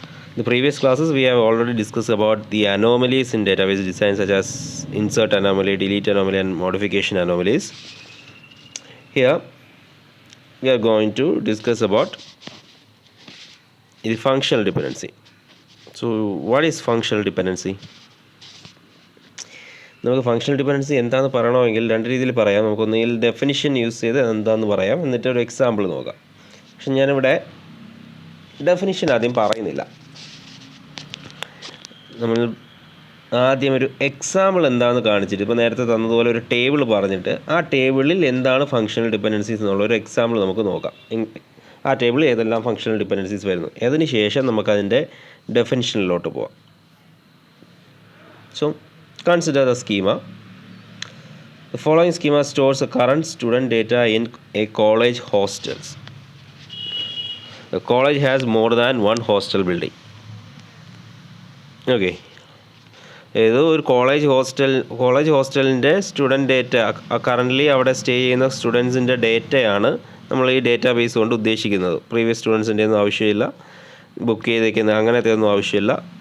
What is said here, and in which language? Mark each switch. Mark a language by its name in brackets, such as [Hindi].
[English] In the previous classes, we have already discussed about the anomalies in database design, such as insert anomaly, delete anomaly, and modification anomalies. Here, we are going to discuss about the functional dependency. So, what is functional dependency? [Malayalam] നമുക്ക് functional dependency എന്താണെന്ന് പറയണമെങ്കിൽ രണ്ട് രീതിയിൽ പറയാം. നമുക്കൊന്നുകിൽ definition use ചെയ്ത് എന്താണെന്ന് പറയാം, എന്നിട്ട് ഒരു എക്സാമ്പിൾ നോക്കാം. പക്ഷെ ഞാനിവിടെ ഡെഫിനിഷൻ ആദ്യം പറയുന്നില്ല. നമ്മൾ ആദ്യം ഒരു എക്സാമ്പിൾ എന്താണെന്ന് കാണിച്ചിട്ട്, ഇപ്പോൾ നേരത്തെ തന്നതുപോലെ ഒരു ടേബിൾ പറഞ്ഞിട്ട് ആ ടേബിളിൽ എന്താണ് ഫങ്ഷണൽ ഡിപ്പെൻഡൻസീസ് എന്നുള്ള ഒരു എക്സാമ്പിൾ നമുക്ക് നോക്കാം. ആ ടേബിളിൽ ഏതെല്ലാം ഫങ്ഷണൽ ഡിപ്പെൻഡൻസീസ് വരുന്നു, അതിന് ശേഷം നമുക്കതിൻ്റെ ഡെഫിനിഷനിലോട്ട് പോവാം. [English] So consider the schema. The following schema stores the current student data in a college hostels. The college has more than one hostel building. Okay. [Malayalam] ഏതോ ഒരു കോളേജ് ഹോസ്റ്റലിൻ്റെ സ്റ്റുഡൻറ്റ് ഡേറ്റ, കറൻ്റ്ലി അവിടെ stay ചെയ്യുന്ന സ്റ്റുഡൻസിൻ്റെ ഡേറ്റയാണ് നമ്മൾ ഈ ഡേറ്റാ ബേസ് കൊണ്ട് ഉദ്ദേശിക്കുന്നത്. Previous സ്റ്റുഡൻസിൻ്റെ ഒന്നും ആവശ്യമില്ല, ബുക്ക് ചെയ്തേക്കുന്ന അങ്ങനത്തെ ഒന്നും ആവശ്യമില്ല.